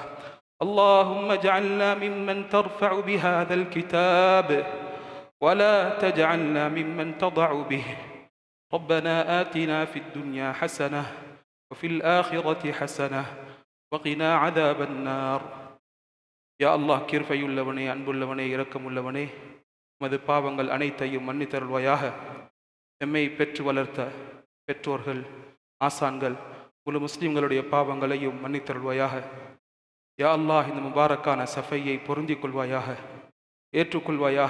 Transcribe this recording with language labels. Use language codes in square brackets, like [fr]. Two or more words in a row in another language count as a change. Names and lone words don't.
[ar] اللهم اجعلنا ممن ترفع بهذا الكتاب ولا تجعلنا ممن تضع به. ربنا آتنا في الدنيا حسنة وفي الآخرة حسنة وقنا عذاب النار. يا الله, [ta] கிருபையுள்ளவனே, அன்புள்ளவனே, இரக்கமுள்ளவனே, உமது பாவங்கள் அனைத்தையும் மன்னித்தருள்வாயாக. எம்மை பெற்று வளர்த்த பெற்றோர்கள், ஆசான்கள், முழு முஸ்லிம்களுடைய பாவங்களையும் மன்னித்தருள்வாயாக. [ar] يا الله, [ta] இந்த முபாரக்கான சஃபையை பொருந்திக் கொள்வாயாக, ஏற்றுக்கொள்வாயாக.